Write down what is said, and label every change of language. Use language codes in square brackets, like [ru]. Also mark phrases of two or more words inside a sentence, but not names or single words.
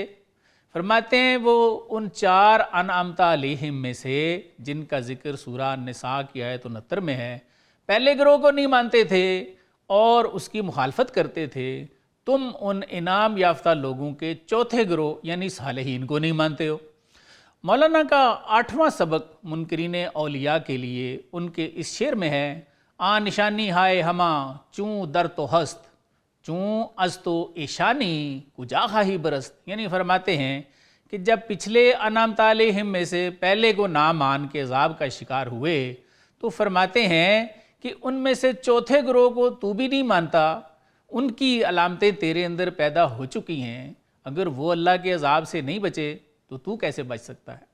[ur] فرماتے ہیں وہ ان 4 [ar] انعمت علیہم [ur] میں سے جن کا ذکر سورہ النساء کی آیت 69 میں ہے، پہلے گروہ کو نہیں مانتے تھے اور اس کی مخالفت کرتے تھے، تم ان انعام یافتہ لوگوں کے چوتھے گروہ یعنی صالحین کو نہیں مانتے ہو۔ مولانا کا 8واں سبق منکرین اولیاء کے لیے ان کے اس شعر میں ہے، [fa] آ نشانی ہائے ہما چوں در تو ہست چوں از تو ایشانی کجا خواہی برست، [ur] یعنی فرماتے ہیں کہ جب پچھلے [ar] انعمت علیہم [ur] میں سے پہلے کو نہ مان کے عذاب کا شکار ہوئے تو فرماتے ہیں کہ ان میں سے چوتھے گروہ کو تو بھی نہیں مانتا، ان کی علامتیں تیرے اندر پیدا ہو چکی ہیں، اگر وہ اللہ کے عذاب سے نہیں بچے تو کیسے بچ سکتا ہے؟